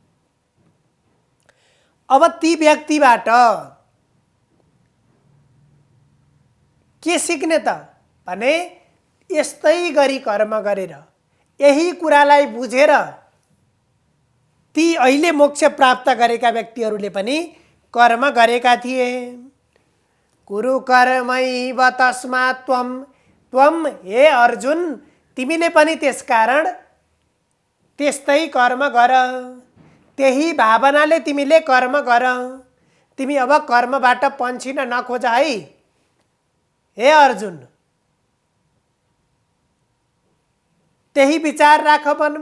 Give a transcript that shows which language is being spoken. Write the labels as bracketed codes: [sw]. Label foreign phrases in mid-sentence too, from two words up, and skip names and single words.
[ne] अब ती व्यक्तिबाट के सिक्ने त भने यस्तै गरी कर्म गरेर, यही कुरालाई बुझेर ती अहिले मोक्ष प्राप्त गरेका व्यक्तिहरूले पनि कर्म गरेका थिए। [sa] कुरु कर्मैव तस्मात् त्वम, [ne] त्वम हे अर्जुन तिमीले पनि त्यसकारण त्यस्तै कर्म गर, त्यही भावनाले तिमीले कर्म गर। तिमी अब कर्मबाट पन्छिन नखोज है हे अर्जुन, त्यही विचार राख मनमा।